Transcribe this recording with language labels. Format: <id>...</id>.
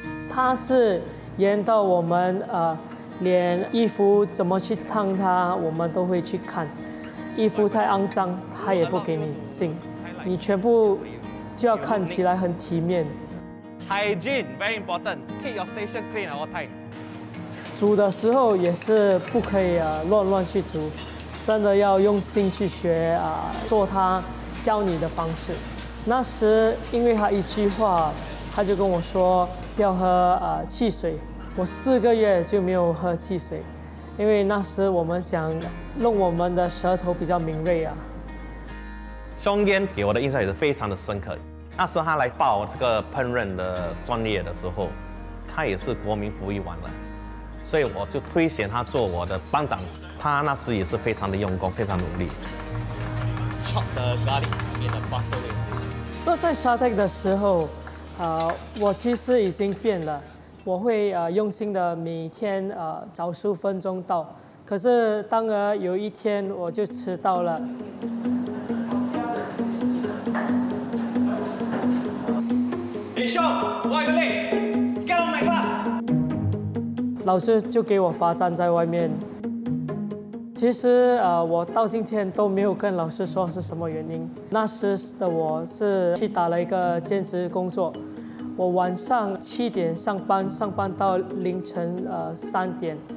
<zh>他是严到我们连衣服怎么去烫它，我们都会去看。衣服太肮脏，他也不给你进，你全部就要看起来很体面。</zh> <en>Hygiene very important. Keep your station clean at all time.</en> <zh>煮的时候也是不可以乱去煮，真的要用心去学做他教你的方式。那时因为他一句话，他就跟我说不要喝汽水，我4个月就没有喝汽水，因为那时我们想弄我们的舌头比较敏锐啊。兄弟给我的印象也是非常的深刻。那时候他来报这个烹饪的专业的时候，他也是国民服役完了。所以我就推选他做我的班长，他那时也是非常的用功，非常努力。</zh> <en>Chop the garlic in a faster way.</en> <zh>做在 Shatec 的时候，我其实已经变了，我会用心的每天早15分钟到，可是当有一天我就迟到了。</zh> <en>Hey Sean, why are you late? Get on my class.</en> <zh>老师就给我罚站在外面。其实我到今天都没有跟老师说是什么原因。那时的我是去打了一个兼职工作，我晚上7点上班到凌晨3点。</zh>